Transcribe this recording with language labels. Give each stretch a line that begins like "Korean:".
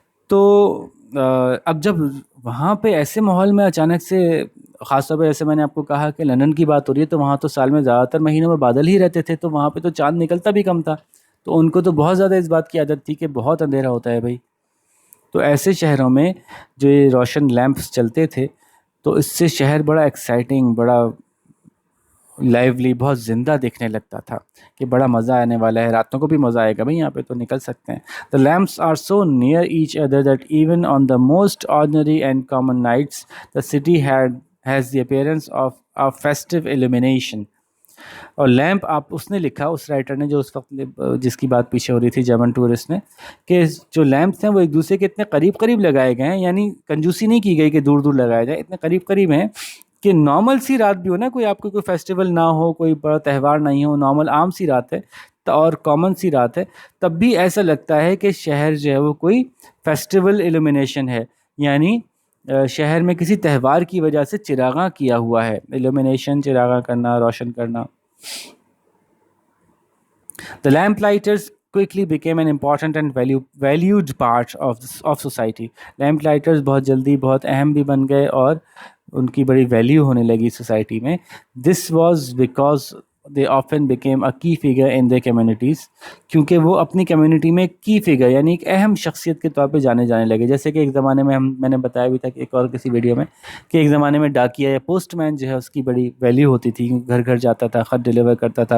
Urdu: تو اب جب وہاں پہ ایسے ماحول میں اچانک سے, خاص طور پہ جیسے میں نے آپ کو کہا کہ لندن کی بات ہو رہی ہے, تو وہاں تو سال میں زیادہ تر مہینوں میں بادل ہی رہتے تھے, تو وہاں پہ تو چاند نکلتا بھی کم تھا, تو ان کو تو بہت زیادہ اس بات کی عادت تھی کہ بہت اندھیرا ہوتا ہے بھائی. تو ایسے شہروں میں جو یہ روشن لیمپس چلتے تھے تو اس سے شہر بڑا ایکسائٹنگ, بڑا لائیولی, بہت زندہ دکھنے لگتا تھا کہ بڑا مزہ آنے والا ہے, راتوں کو بھی مزہ آئے گا بھائی, یہاں پہ تو نکل سکتے ہیں.
English: The lamps are so near each other that even on the most ordinary and common nights the city has the appearance of a festive illumination.
Urdu: اور لیمپ اس نے لکھا, اس رائٹر نے جو اس وقت جس کی بات پیچھے ہو رہی تھی جرمن ٹورسٹ نے, کہ جو لیمپس ہیں وہ ایک دوسرے کے اتنے قریب لگائے گئے ہیں, یعنی کنجوسی نہیں کی گئی کہ دور لگایا جائے, اتنے قریب ہیں کہ نارمل سی رات بھی ہو نا, کوئی آپ کو کوئی فیسٹیول نہ ہو, کوئی بڑا تہوار نہیں ہو, نارمل عام سی رات ہے اور کامن سی رات ہے, تب بھی ایسا لگتا ہے کہ شہر جو ہے وہ کوئی فیسٹیول ایلومینیشن ہے, یعنی شہر میں کسی تہوار کی وجہ سے چراغاں کیا ہوا ہے. ایلومینیشن, چراغاں کرنا, روشن کرنا.
English: The lamplighters quickly became an important and valued part of society.
Urdu: Lamplighters بہت جلدی بہت اہم بھی بن گئے اور ان کی بڑی ویلیو ہونے لگی سوسائٹی میں.
English: This was because they often became a key figure in their communities,
Urdu: کیونکہ وہ اپنی کمیونٹی میں کی فگر یعنی ایک اہم شخصیت کے طور پہ جانے لگے. جیسے کہ ایک زمانے میں میں نے بتایا بھی تھا کہ ایک اور کسی ویڈیو میں کہ ایک زمانے میں ڈاکیا یا پوسٹ مین جو ہے اس کی بڑی ویلیو ہوتی تھی, کیونکہ گھر گھر جاتا تھا, خط ڈیلیور کرتا تھا.